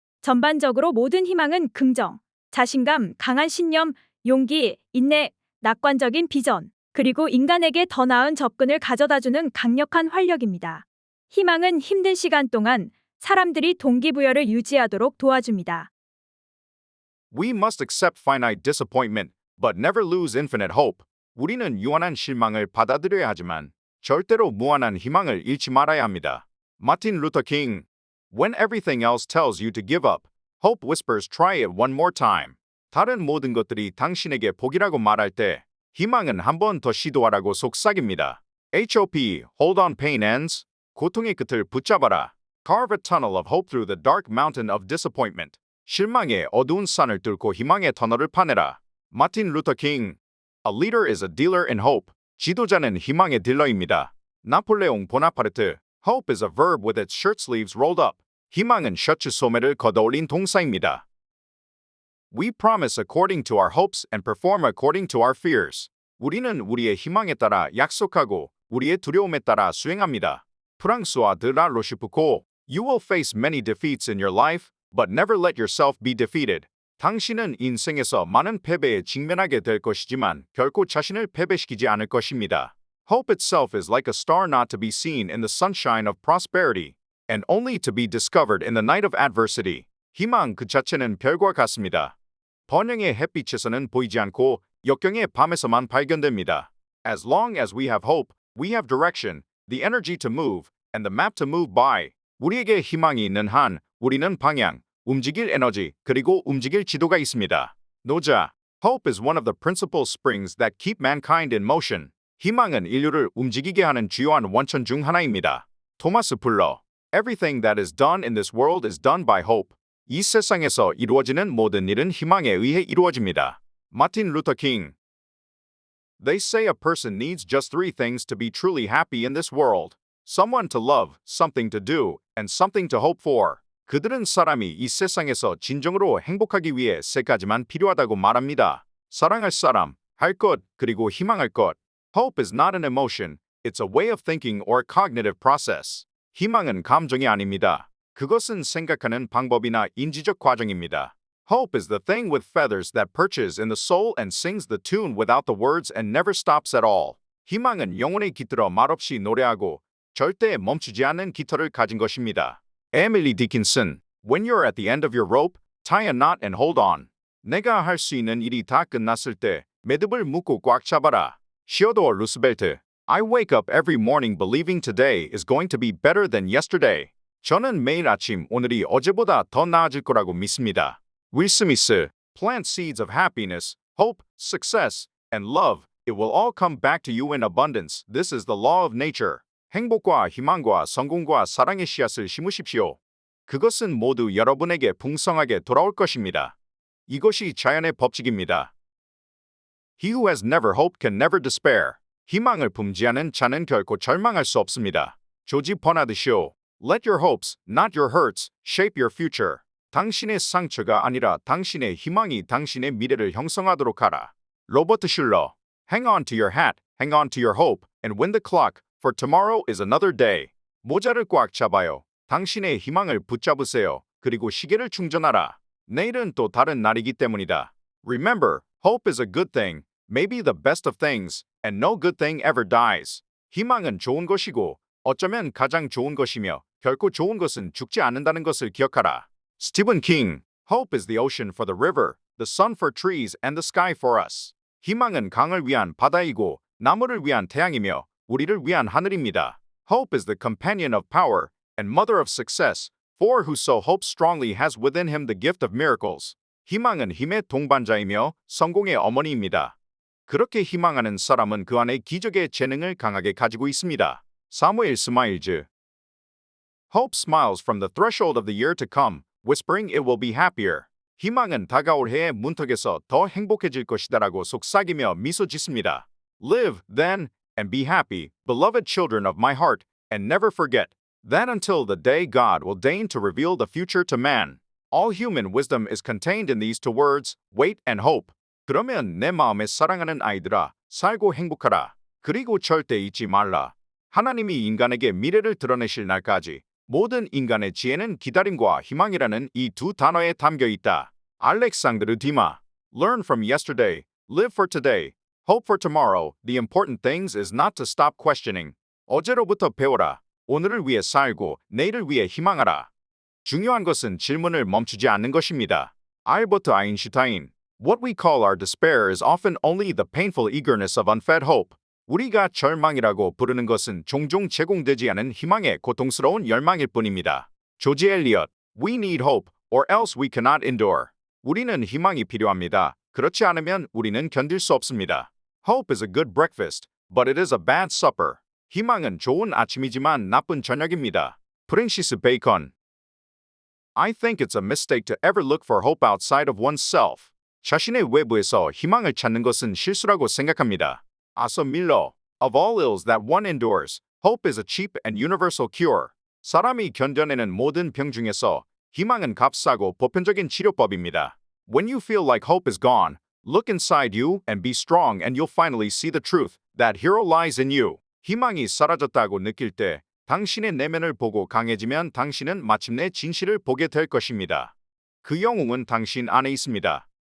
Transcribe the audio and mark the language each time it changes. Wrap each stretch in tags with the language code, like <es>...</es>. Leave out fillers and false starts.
<ko>전반적으로 모든 희망은 긍정, 자신감, 강한 신념, 용기, 인내, 낙관적인 비전, 그리고 인간에게 더 나은 접근을 가져다주는 강력한 활력입니다. 희망은 힘든 시간 동안 사람들이 동기부여를 유지하도록 도와줍니다.</ko> <en>We must accept finite disappointment, but never lose infinite hope.</en> <ko>우리는 유한한 실망을 받아들여야 하지만 절대로 무한한 희망을 잃지 말아야 합니다. 마틴 루터 킹.</ko> <en>When everything else tells you to give up, hope whispers try it one more time.</en> <ko>다른 모든 것들이 당신에게 복이라고 말할 때 희망은 한 번 더 시도하라고 속삭입니다.</ko> <en>H.O.P.E. Hold on pain ends.</en> <ko>고통의 끝을 붙잡아라.</ko> <en>Carve a tunnel of hope through the dark mountain of disappointment.</en> <ko>실망의 어두운 산을 뚫고 희망의 터널을 파내라. 마틴 루터 킹.</ko> <en>A leader is a dealer in hope.</en> <ko>지도자는 희망의 딜러입니다. 나폴레옹 보나파르트.</ko> <en>Hope is a verb with its shirtsleeves rolled up.</en> <ko>희망은 셔츠 소매를 걷어올린 동사입니다.</ko> <en>We promise according to our hopes and perform according to our fears.</en> <ko>우리는 우리의 희망에 따라 약속하고 우리의 두려움에 따라 수행합니다. 프랑스와 드 라 로시푸코.</ko> <en>You will face many defeats in your life, but never let yourself be defeated.</en> <ko>당신은 인생에서 많은 패배에 직면하게 될 것이지만 결코 자신을 패배시키지 않을 것입니다.</ko> <en>Hope itself is like a star not to be seen in the sunshine of prosperity, and only to be discovered in the night of adversity.</en> <ko>희망 그 자체는 별과 같습니다. 번영의 햇빛에서는 보이지 않고 역경의 밤에서만 발견됩니다.</ko> <en>As long as we have hope, we have direction, the energy to move, and the map to move by.</en> <ko>우리에게 희망이 있는 한 우리는 방향, 움직일 에너지, 그리고 움직일 지도가 있습니다. 노자.</ko> <en>Hope is one of the principal springs that keep mankind in motion.</en> <ko>희망은 인류를 움직이게 하는 주요한 원천 중 하나입니다. 토마스 풀러.</ko> <en>Everything that is done in this world is done by hope.</en> <ko>이 세상에서 이루어지는 모든 일은 희망에 의해 이루어집니다. 마틴 루터 킹.</ko> <en>They say a person needs just three things to be truly happy in this world. Someone to love, something to do, and something to hope for.</en> <ko>그들은 사람이 이 세상에서 진정으로 행복하기 위해 세 가지만 필요하다고 말합니다. 사랑할 사람, 할 것, 그리고 희망할 것.</ko> <en>Hope is not an emotion, it's a way of thinking or cognitive process.</en> <ko>희망은 감정이 아닙니다. 그것은 생각하는 방법이나 인지적 과정입니다.</ko> <en>Hope is the thing with feathers that perches in the soul and sings the tune without the words and never stops at all.</en> <ko>희망은 영혼에 깃들어 말없이 노래하고 절대 멈추지 않는 깃털을 가진 것입니다. 에밀리 디킨슨.</ko> <en>When you're at the end of your rope, tie a knot and hold on.</en> <ko>내가 할 수 있는 일이 다 끝났을 때 매듭을 묶고 꽉 잡아라. 시어도어 루스벨트.</ko> <en>I wake up every morning believing today is going to be better than yesterday.</en> <ko>저는 매일 아침 오늘이 어제보다 더 나아질 거라고 믿습니다. 윌 스미스.</ko> <en>Plant seeds of happiness, hope, success, and love. It will all come back to you in abundance. This is the law of nature.</en> <ko>행복과 희망과 성공과 사랑의 씨앗을 심으십시오. 그것은 모두 여러분에게 풍성하게 돌아올 것입니다. 이것이 자연의 법칙입니다.</ko> <en>He who has never hoped can never despair.</en> <ko>희망을 품지 않은 자는 결코 절망할 수 없습니다. 조지 버나드 쇼.</ko> <en>Let your hopes, not your hurts, shape your future.</en> <ko>당신의 상처가 아니라 당신의 희망이 당신의 미래를 형성하도록 하라. 로버트 슐러.</ko> <en>Hang on to your hat, hang on to your hope, and win the clock, for tomorrow is another day.</en> <ko>모자를 꽉 잡아요. 당신의 희망을 붙잡으세요. 그리고 시계를 충전하라. 내일은 또 다른 날이기 때문이다.</ko> <en>Remember, hope is a good thing, maybe the best of things, and no good thing ever dies.</en> <ko>희망은 좋은 것이고 어쩌면 가장 좋은 것이며 결코 좋은 것은 죽지 않는다는 것을 기억하라. 스티븐 킹.</ko> <en>Hope is the ocean for the river, the sun for trees, and the sky for us.</en> <ko>희망은 강을 위한 바다이고 나무를 위한 태양이며 우리를 위한 하늘입니다.</ko> <en>Hope is the companion of power and mother of success, for whoso hopes strongly has within him the gift of miracles.</en> <ko>희망은 힘의 동반자이며 성공의 어머니입니다. 그렇게 희망하는 사람은 그 안에 기적의 재능을 강하게 가지고 있습니다. 사무엘 스마일즈.</ko> <en>Hope smiles from the threshold of the year to come, whispering it will be happier.</en> <ko>희망은 다가올 해의 문턱에서 더 행복해질 것이다라고 속삭이며 미소 짓습니다.</ko> <en>Live, then, and be happy, beloved children of my heart, and never forget that until the day God will deign to reveal the future to man, all human wisdom is contained in these two words, wait and hope.</en> <ko>그러면 내 마음에 사랑하는 아이들아, 살고 행복하라. 그리고 절대 잊지 말라. 하나님이 인간에게 미래를 드러내실 날까지 모든 인간의 지혜는 기다림과 희망이라는 이 두 단어에 담겨 있다. 알렉산드르 디마.</ko> <en>Learn from yesterday, live for today, hope for tomorrow. The important things is not to stop questioning.</en> <ko>어제로부터 배워라. 오늘을 위해 살고 내일을 위해 희망하라. 중요한 것은 질문을 멈추지 않는 것입니다. 알버트 아인슈타인.</ko> <en>What we call our despair is often only the painful eagerness of unfed hope.</en> <ko>우리가 절망이라고 부르는 것은 종종 제공되지 않은 희망의 고통스러운 열망일 뿐입니다. 조지 엘리엇.</ko> <en>We need hope, or else we cannot endure.</en> <ko>우리는 희망이 필요합니다. 그렇지 않으면 우리는 견딜 수 없습니다.</ko> <en>Hope is a good breakfast, but it is a bad supper.</en> <ko>희망은 좋은 아침이지만 나쁜 저녁입니다. 프랜시스 베이컨.</ko> <en>I think it's a mistake to ever look for hope outside of oneself.</en> <ko>자신의 외부에서 희망을 찾는 것은 실수라고 생각합니다. 아서 밀러.</ko> <en>Of all ills that one endures, hope is a cheap and universal cure.</en> <ko>사람이 견뎌내는 모든 병 중에서 희망은 값싸고 보편적인 치료법입니다.</ko> <en>When you feel like hope is gone, look inside you and be strong and you'll finally see the truth. That hero lies in you.</en> <ko>희망이 사라졌다고 느낄 때 당신의 내면을 보고 강해지면 당신은 마침내 진실을 보게 될 것입니다. 그 영웅은 당신 안에 있습니다.</ko>